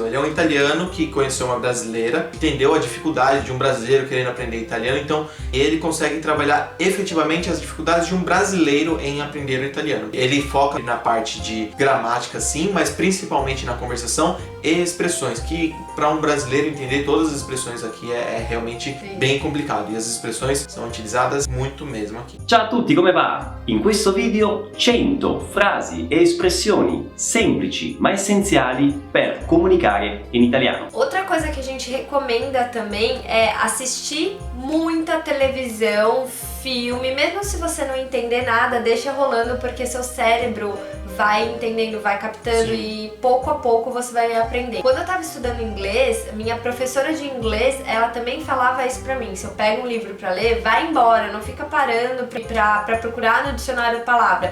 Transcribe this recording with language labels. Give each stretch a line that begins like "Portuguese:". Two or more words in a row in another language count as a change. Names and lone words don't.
Portuguese: Ele é um italiano que conheceu uma brasileira, entendeu a dificuldade de um brasileiro querendo aprender italiano, então ele consegue trabalhar efetivamente as dificuldades de um brasileiro em aprender o italiano. Ele foca na parte de gramática, sim, mas principalmente na conversação e expressões, que para um brasileiro entender todas as expressões aqui é realmente bem complicado, e as expressões são utilizadas muito mesmo aqui.
Italian: Ciao a tutti, come va? In questo video 100 frasi e espressioni semplici ma essenziali per comunicare in italiano.
Portuguese: Outra coisa que a gente recomenda também é assistir muita televisão, filme, mesmo se você não entender nada, deixa rolando, porque seu cérebro vai entendendo, vai captando. Sim. E pouco a pouco você vai aprender. Quando eu tava estudando inglês, minha professora de inglês, ela também falava isso pra mim: se eu pego um livro pra ler, vai embora, não fica parando pra procurar no dicionário a palavra.